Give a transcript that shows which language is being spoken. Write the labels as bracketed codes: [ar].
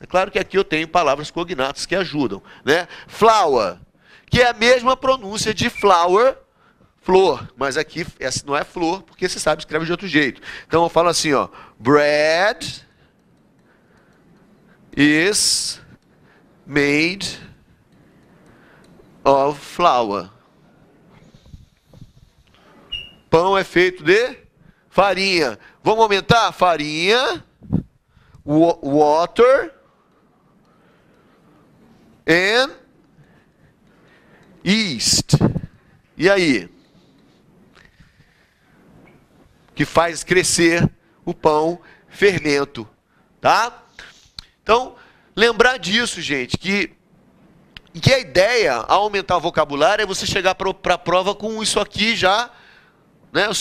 [pt] É claro que aqui eu tenho palavras cognatas que ajudam, né? Flower, que é a mesma pronúncia de flower, flor, mas aqui essa não é flor, porque você sabe escreve de outro jeito. Então eu falo assim, ó, [en] bread is made of flour. [pt] Pão é feito de farinha. Vamos aumentar? [en] Farinha, water and yeast. [pt] E aí? Que faz crescer o pão, fermento, tá? Então, lembrar disso, gente, que a ideia ao aumentar o vocabulário é você chegar para a prova com isso aqui já, né?